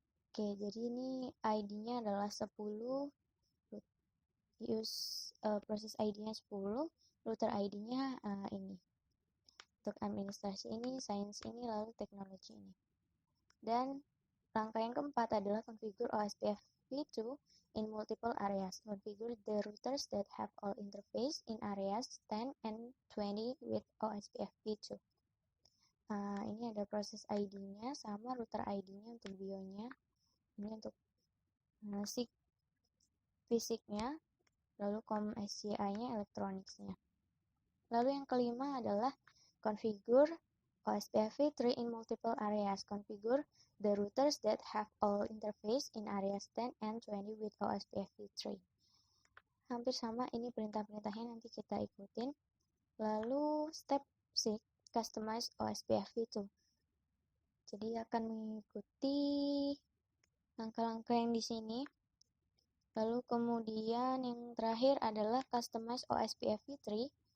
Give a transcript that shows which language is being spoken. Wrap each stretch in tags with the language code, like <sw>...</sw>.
<id>Oke, jadi ini ID-nya adalah 10,</id> <en>use</en> <id>proses ID-nya 10, router ID-nya ini. Untuk administrasi ini, science ini, lalu teknologi ini. Dan langkah yang keempat adalah</id> <en>configure OSPF-v2 in multiple areas. Configure the routers that have all interface in areas 10 and 20 with OSPF-v2.</en> <id>Ini ada proses ID-nya sama router ID-nya untuk bio-nya. Ini untuk SIG fisiknya, lalu com SCI-nya, electronics-nya. Lalu yang kelima adalah</id> <en>configure OSPF-v3 in multiple areas. Configure the routers that have all interface in areas 10 and 20 with OSPF-v3.</en> <id>Hampir sama, ini perintah-perintahnya nanti kita ikutin. Lalu</id> <en>step 6, customize OSPF-v2.</en> <id>Jadi akan mengikuti langkah-langkah yang di sini. Lalu kemudian yang terakhir adalah</id> <en>customize OSPF-v3.</en>